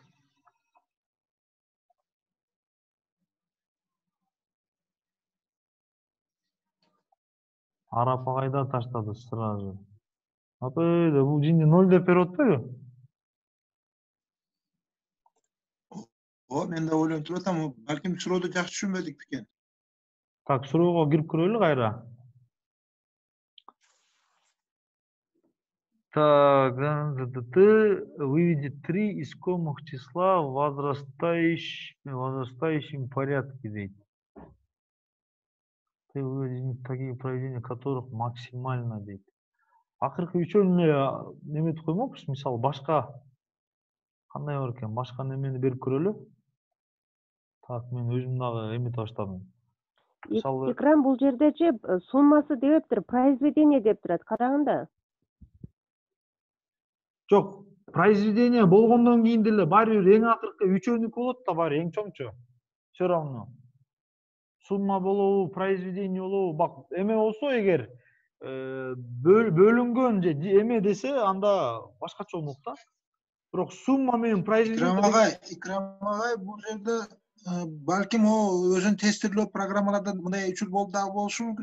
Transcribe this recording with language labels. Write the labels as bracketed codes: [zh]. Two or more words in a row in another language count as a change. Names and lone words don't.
[ky] Арап агайда таштады сразу. Апайда бул жинди 0 деп берип атпайбы? Мен да ойлонуп туруп атам, балким сурооду жакшы түшүнбөдүк бекен. Так, суроого кирип көрөлү кайра. [ru] Так, выведи 3 искомых числа в возрастающем порядке дейт. Ты выведи такие проведения, которых максимально дейт. [ky] Акыркы үчөөнү неметип коймокпуз, мисалы башка кандай бар экен, башка немени берип көрөлү. Так, мен өзүм дагы эметип баштадым. Мисалы Экран бул жердечи суммасы дептир, произведение деп турат. Караганда. жок, произведение болгондон кийин деле баары бир эң акыркы үчөөнүкү болот да, баары эң чоңчу. [ru] Все равно. [ky] Сумма болобу, произведение болобу, бак, эме болсо эгер бөлүнгөн же эме десе, анда башкача болмок да. Бирок сумма менен произведение Икрам агай, бул жерде балким о өзүн тестирлөө программаларда мындай учур болуп дагы болушу мүмкүн.